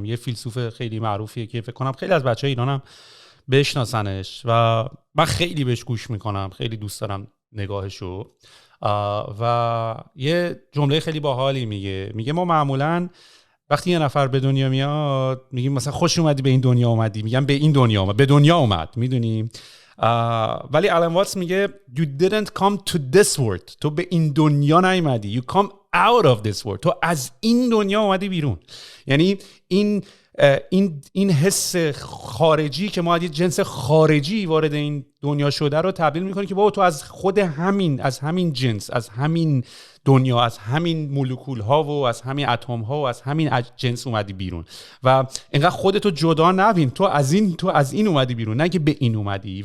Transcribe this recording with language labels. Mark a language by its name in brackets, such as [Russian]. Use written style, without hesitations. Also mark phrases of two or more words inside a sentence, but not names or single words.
[Persian] یه فیلسوف خیلی معروفیه که فکر کنم خیلی از بچه‌های ایرانم بشناسنش و من خیلی بهش گوش میکنم، خیلی دوست دارم نگاهشو. و یه جمله خیلی باحالی میگه ما معمولاً وقتی یه نفر به دنیا میاد میگیم مثلا خوش اومدی به این دنیا اومدی، میگم به این دنیا اومد، به دنیا اومد، میدونی. ولی آلن واتس میگه [English] you didn't come to this world، [Persian] تو به این دنیا نیومدی، [English] you come out of this world، [Persian] تو از این دنیا اومدی بیرون. یعنی این حس خارجی که ما از جنس خارجی وارد این دنیا شده رو تبدیل میکنی که بابا تو از خود از همین جنس، از همین دنیا، از همین مولکول ها و از همین اتم ها و از همین جنس اومدی بیرون و اینقدر خودتو جدا نبین، تو از این اومدی بیرون، نه که به این اومدی.